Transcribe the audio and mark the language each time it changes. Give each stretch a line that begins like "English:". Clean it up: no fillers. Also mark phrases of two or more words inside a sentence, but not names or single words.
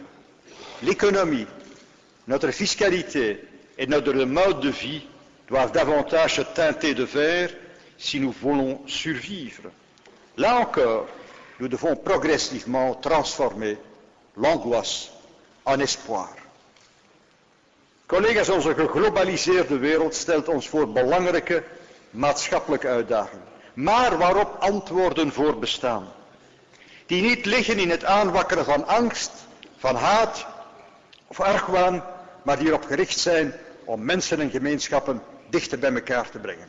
French: L'économie, notre fiscalité et notre mode de vie doivent davantage se teinter de vert si nous voulons survivre. Là encore, nous devons progressivement transformer l'angoisse en espoir.
Dutch: Collega's, onze geglobaliseerde wereld stelt ons voor belangrijke maatschappelijke uitdagingen, maar waarop antwoorden voor bestaan, die niet liggen in het aanwakkeren van angst, van haat of argwaan, maar die erop gericht zijn om mensen en gemeenschappen dichter bij elkaar te brengen.